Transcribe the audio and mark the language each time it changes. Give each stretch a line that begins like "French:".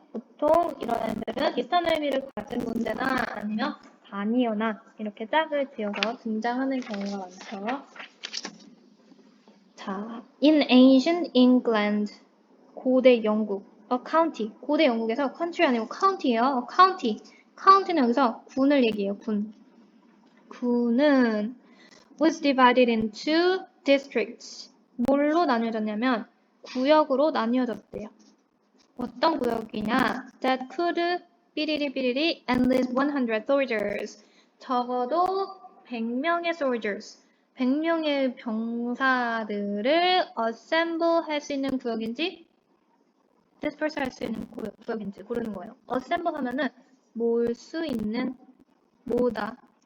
Korean: 보통 이런 애들은 비슷한 의미를 가진 문제나 아니면 단이어나 이렇게 짝을 지어서 등장하는 경우가 많죠. 자,
English: in ancient England,
Korean: 고대 영국,
English: a county,
Korean: 고대 영국에서 country 아니고 county예요.
English: county.
Korean: county는 여기서 군을 얘기해요. 군은
English: was divided into districts.
Korean: 뭘로 나뉘어졌냐면 구역으로 나뉘어졌대요. 어떤 구역이냐?
English: That could 삐리리 enlist 100 soldiers.
Korean: 적어도 100명의 soldiers, 100명의 병사들을 assemble 할 수 있는 구역인지 disperse 할 수 있는 구역인지 고르는 거예요. assemble 하면은 모을 수 있는, 모으다.